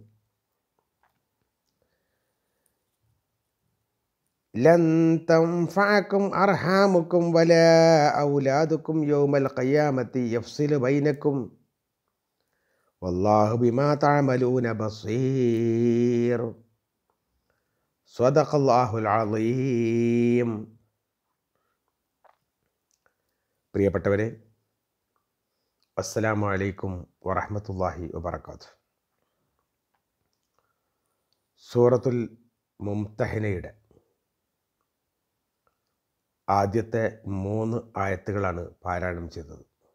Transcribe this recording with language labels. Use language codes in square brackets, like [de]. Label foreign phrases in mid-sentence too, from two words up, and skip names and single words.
[ar] لن تنفعكم أرحامكم ولا أولادكم يوم القيامة يفصل بينكم والله بما تعملون بصير. صدق الله العظيم. പ്രിയപ്പെട്ടവരെ, السلام عليكم ورحمة الله وبركاته. [ml] സൂറത്തുൽ മുംതഹിനയുടെ ആദ്യത്തെ 3 ആയത്തുകളാണ് പാരായണം ചെയ്തത്.